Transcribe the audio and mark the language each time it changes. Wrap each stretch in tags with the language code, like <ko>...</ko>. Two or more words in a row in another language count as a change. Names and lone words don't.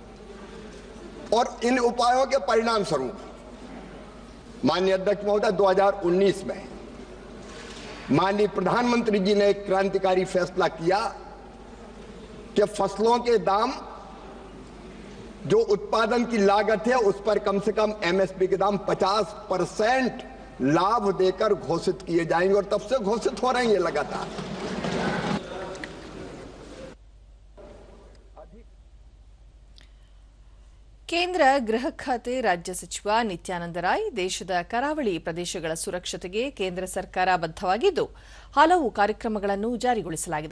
<hi>और इन उपायों के परिणाम स्वरूप माननीय अध्यक्ष महोदय 2019 में माननीय प्रधानमंत्री जी ने एक क्रांतिकारी फैसला किया कि फसलों के दाम जो उत्पादन की लागत है उस पर कम से कम एमएसपी के दाम 50% लाभ देकर घोषित किए जाएंगे और तब से घोषित हो रहे हैं ये लगातार.</hi> <kn>ಕೇಂದ್ರ ಗೃಹ ಖಾತೆ ರಾಜ್ಯ ಸಚಿವ ನಿತ್ಯಾನಂದ ರಾಯ್, ದೇಶದ ಕರಾವಳಿ ಪ್ರದೇಶಗಳ ಸುರಕ್ಷತೆಗೆ ಕೇಂದ್ರ ಸರ್ಕಾರ ಬದ್ಧವಾಗಿದ್ದು, ಹಲವು ಕಾರ್ಯಕ್ರಮಗಳನ್ನು ಜಾರಿಗೊಳಿಸಲಾಗಿದೆ.</kn>